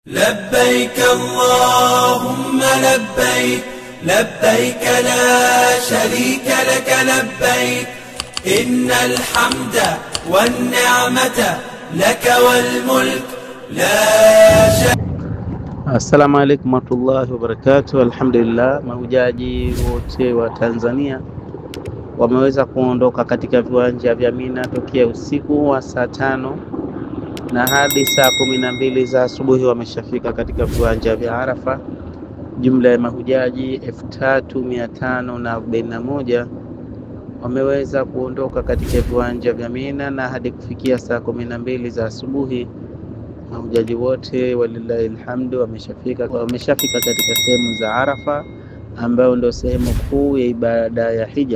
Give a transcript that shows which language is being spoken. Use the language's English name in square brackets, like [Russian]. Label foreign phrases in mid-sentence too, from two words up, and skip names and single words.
[Arabic] لبيك اللهم لبيك لبيك لا شريك لك لبيك إن الحمد والنعمة لك والملك لا شريك. السلام عليكم ورحمة الله وبركاته. Alhamdulillah, [Swahili] mahujaji wote wa Tanzania wameweza kuondoka katika viwanja vya Mina tokea usiku wa saa 5 na hadi saa 12 za asubuhi wameshafika katika viwanja vya Arafa. Jumla ya mahujaji 3541 wameweza kuondoka katika viwanja vya Mina, na hadi kufikia saa 12 za asubuhi mahujaji wote [Arabic] ولله الحمد [Swahili] wameshafika katika sehemu za Arafa, ambayo ndio sehemu kuu ya ibada ya hija.